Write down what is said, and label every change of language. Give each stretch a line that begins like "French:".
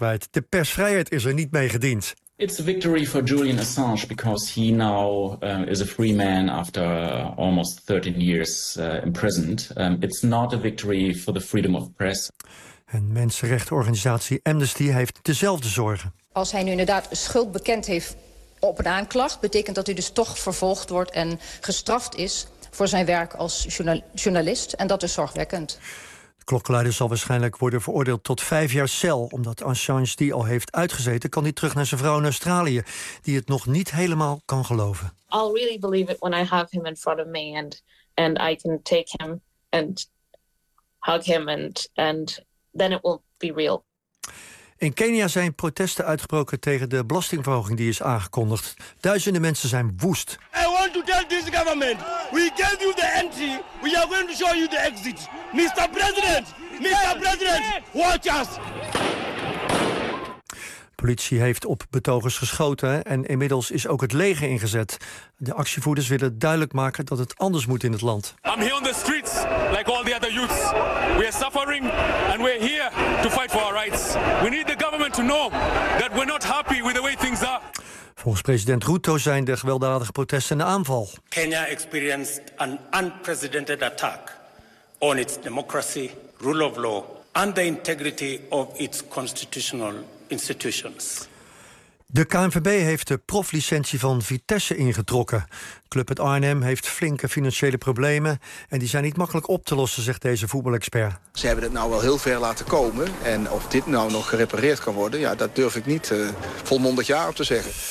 Dutch: De persvrijheid is er niet mee gediend.
English: It's a victory for Julian Assange because he now is a free man after almost 13 years imprisoned. It's not a victory for the freedom of press.
Dutch: En mensenrechtenorganisatie Amnesty heeft dezelfde zorgen. Als hij nu inderdaad schuld bekend heeft op een aanklacht, betekent dat hij dus toch vervolgd wordt en gestraft is voor zijn werk als journalist. En dat is zorgwekkend. Klokkenluider zal waarschijnlijk worden veroordeeld tot 5 jaar cel. Omdat Assange die al heeft uitgezeten, kan hij terug naar zijn vrouw in Australië, die het nog niet helemaal kan geloven.
English: I'll really believe it when I have him in front of me and I can take him and hug him and then it will be real.
Dutch: In Kenia zijn protesten uitgebroken tegen de belastingverhoging die is aangekondigd. Duizenden mensen zijn woest.
English: I want to tell this government, we gave you the entry, we are going to show you the exit. Mr. President, watch us!
Dutch: Politie heeft op betogers geschoten en inmiddels is ook het leger ingezet. De actievoerders willen duidelijk maken dat het anders moet in het land.
English: I'm here on the streets, like all the other youths. We are suffering and we're here to fight for our rights. We need the government to know that we're not happy with the way things are.
Dutch: Volgens president Ruto zijn de gewelddadige protesten een aanval.
English: Kenya experienced an unprecedented attack on its democracy, rule of law and the integrity of its constitutional institutions.
Dutch: De KNVB heeft de proflicentie van Vitesse ingetrokken. Club uit Arnhem heeft flinke financiële problemen en die zijn niet makkelijk op te lossen, zegt deze voetbalexpert. Ze hebben het nou wel heel ver laten komen en of dit nou nog gerepareerd kan worden, ja, dat durf ik niet volmondig ja op te zeggen.